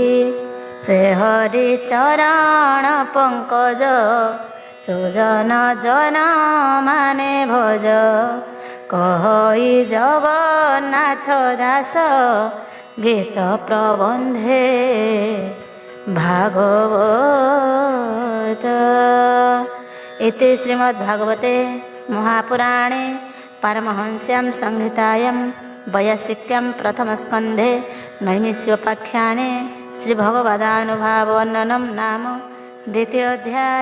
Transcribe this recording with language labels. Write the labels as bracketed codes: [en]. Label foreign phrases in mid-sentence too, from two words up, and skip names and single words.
[or] ସେ ହରି ଚରଣ ପଙ୍କଜ ସୁଜନ ଜନ ମାନେ ଭଜ। କହଇ ଜଗନ୍ନାଥ ଦାସ ଗୀତ ପ୍ରବନ୍ଧେ [sa] भागवत इति श्रीमद्भागवते महापुराणे पारमहंस्यां संहितायां वैयासिक्यां प्रथमस्कन्धे नैमिषोपाख्याने श्रीभगवदानुभाववर्णनं नाम द्वितीयोऽध्याय।